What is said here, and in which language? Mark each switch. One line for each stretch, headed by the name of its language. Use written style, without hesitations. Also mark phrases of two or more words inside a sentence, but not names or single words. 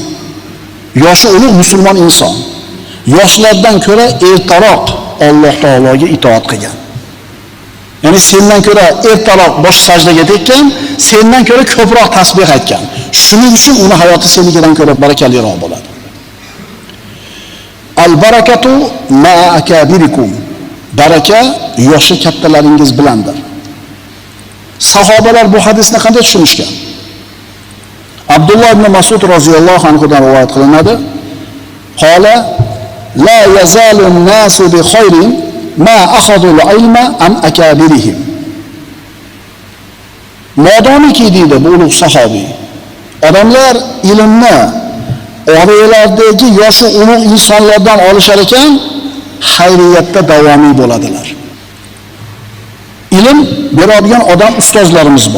Uzbek: Yoshi ulug' musulmon inson. Yoshlardan ko'ra ertaroq Alloh taologa itoat qilgan. Ya'ni sendan ko'ra ertaroq bosh sajdaga tekkan, sendan ko'ra ko'proq tasbih aytgan. Shuning uchun uni hayoti senikidan ko'ra barakaliroq bo'ladi.
Arabic: البركة مع أكابركم.
Uzbek: Baraka yoshi kattalaringiz bilandir. Sahobalar bu hadisni qanday tushunishgan? Abdulloh ibn Mas'ud
Arabic: رضي الله عنه
Uzbek: dan rivoyat qilinadi.
Arabic: قال لا يزال الناس بخير ما أخذوا العلم عن أكابرهم.
Uzbek: Modomiki deydi bu ulug' sahobiy, odamlar ilmni oralardagi yoshi ulug' insonlardan olishar ekan, hayriyatda davomiy bo'ladilar. Ilm beradigan odam ustozlarimiz bor.